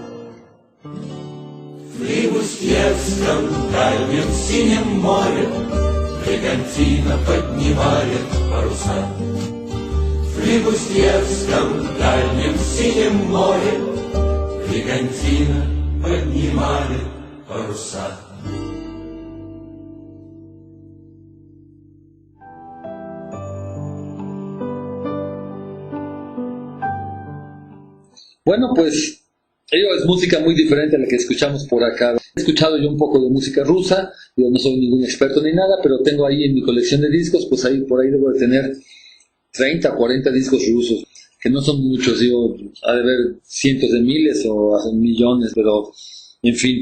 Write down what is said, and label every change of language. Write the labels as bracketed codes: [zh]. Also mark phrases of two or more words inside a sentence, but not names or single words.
[ru] В Флибустьерском дальнем синем море бригантина поднимает паруса. В Флибустьерском дальнем синем море бригантина поднимает паруса. [es] Bueno, pues ello es música muy diferente a la que escuchamos por acá. He escuchado yo un poco de música rusa, yo no soy ningún experto ni nada, pero tengo ahí en mi colección de discos, pues ahí por ahí debo de tener 30 o 40 discos rusos, que no son muchos, digo, ha de haber cientos de miles o hasta millones, pero en fin.